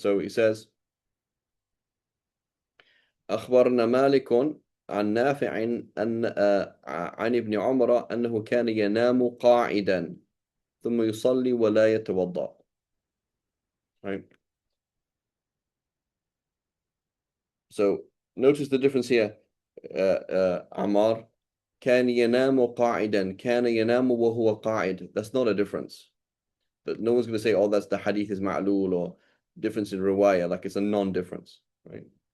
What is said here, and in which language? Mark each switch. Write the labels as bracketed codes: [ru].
[en] So he says, [ar] أخبرنا مالك عن نافع أن عن ابن عمر أنه كان ينام قاعدا ثم يصلي ولا يتوضأ. [en] Right. So notice the difference here. [ar] عمار كان ينام قاعدا كان ينام وهو قاعد. [en] That's not a difference. That no one's going to say, oh, that's the hadith is ma'lul or difference in riwayah, like it's a non-difference, right?